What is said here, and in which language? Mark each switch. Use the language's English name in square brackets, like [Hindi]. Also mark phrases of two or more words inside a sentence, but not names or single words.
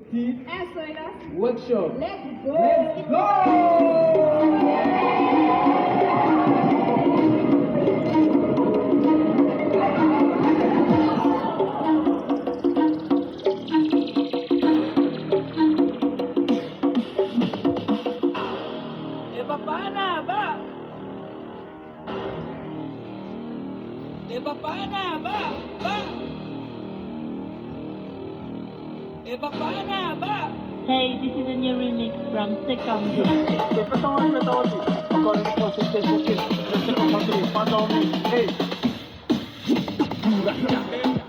[English] Music Eso era. Workshop. Let's go. Let's go! Abana, ba? Abana, ba? Ba? Abana, ba? Hey, this is a new remix from Second. Petawati. According to the second country, follow me. Hey.